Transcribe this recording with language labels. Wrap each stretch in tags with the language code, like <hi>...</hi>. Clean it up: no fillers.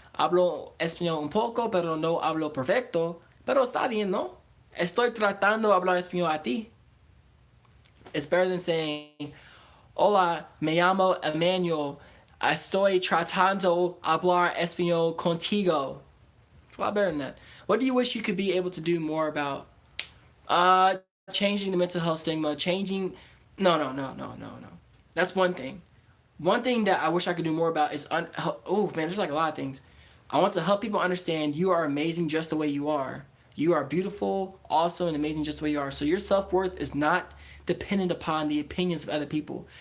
<es>Hablo español un poco, pero no hablo perfecto. Pero está bien, ¿no? Estoy tratando de hablar español a ti.</es> <en>It's better than saying,</en> <es>hola, me llamo Emmanuel. Estoy tratando de hablar español contigo.</es> <en>It's a lot better than that. What do you wish you could be able to do more about? Changing the mental health stigma. No. That's one thing. One thing that I wish I could do more about is oh man, there's like a lot of things. I want to help people understand you are amazing just the way you are. You are beautiful, awesome, and amazing just the way you are. So your self-worth is not dependent upon the opinions of other people.</en>